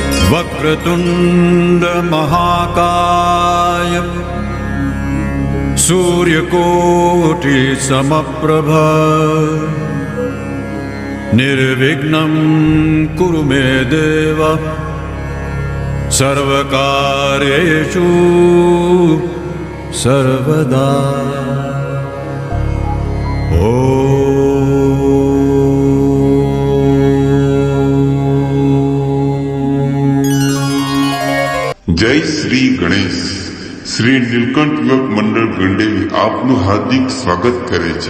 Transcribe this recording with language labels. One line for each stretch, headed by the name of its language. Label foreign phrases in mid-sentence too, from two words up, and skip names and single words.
Sanskrit: वक्रतुंड महाकाय सूर्यकोटि समप्रभ निर्विघ्नं कुरु मे देव सर्वकार्येषु सर्वदा।
Gujarati: જય શ્રી ગણેશ. શ્રી નીલકંઠ યુવક મંડળ ગંડેવી આપનું હાર્દિક સ્વાગત કરે છે.